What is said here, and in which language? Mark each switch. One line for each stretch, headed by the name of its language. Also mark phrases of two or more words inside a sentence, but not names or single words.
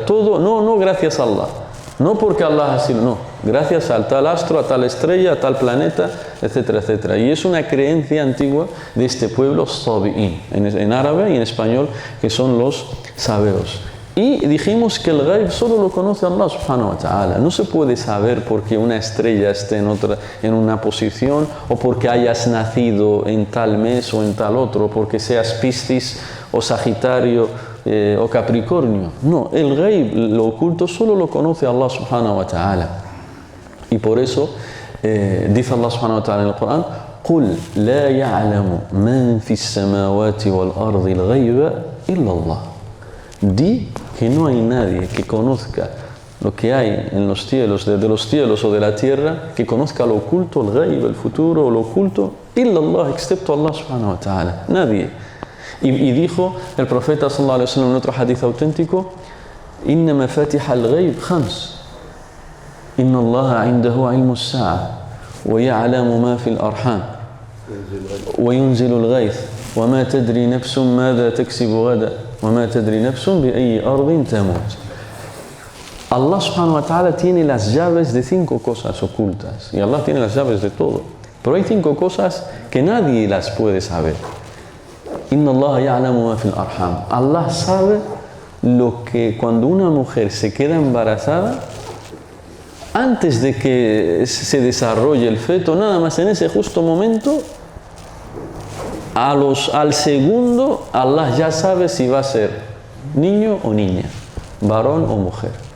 Spanish: Todo, no gracias a Allah. No porque Allah ha sido, no. Gracias al tal astro, a tal estrella, a tal planeta, etcétera, etcétera. Y es una creencia antigua de este pueblo Sabi'in, en árabe y en español, que son los sabeos. Y dijimos que el ghaib solo lo conoce
Arabic: الله سبحانه وتعالى.
Spanish: No se puede saber porque una estrella esté en una posición, o porque hayas nacido en tal mes o en tal otro, porque seas Piscis o Sagitario o Capricornio. No, el ghaib, lo oculto, solo lo conoce
Arabic: الله سبحانه وتعالى.
Spanish: Y por eso dice
Arabic: الله سبحانه وتعالى
Spanish: en el Corán:
Arabic: قُلْ لَا يَعْلَمُ مَنْ فِي السَّمَاوَاتِ وَالْأَرْضِ الْغَيْبَ إِلَّا اللَّهُ.
Spanish: Di que no hay nadie que conozca lo que hay en los cielos, desde los cielos o de la tierra, que conozca lo oculto, el ghaib, el futuro, lo oculto,
Arabic: إِلَّا اللَّهُ,
Spanish: excepto
Arabic: الله سبحانه وتعالى.
Spanish: Nadie. Y dijo el profeta
Arabic: صلى الله عليه وسلم
Spanish: en otro hadith auténtico:
Arabic: إن مفاتح الغيب خمس. إن الله عنده علم الساعة ويعلم ما في الأرحام وينزل الغيث وما تدري نفس ماذا تكسب غدا وما تدري نفس بأي أرض تموت. الله سبحانه وتعالى
Spanish: tiene las llaves de 5 cosas ocultas, y Allah tiene las llaves de todo. Pero hay 5 cosas que nadie las puede saber.
Arabic: إن الله يعلم ما في الأرحام.
Spanish: Allah sabe lo que cuando una mujer se queda embarazada, antes de que se desarrolle el feto, nada más en ese justo momento, al segundo, Allah ya sabe si va a ser niño o niña, varón o mujer.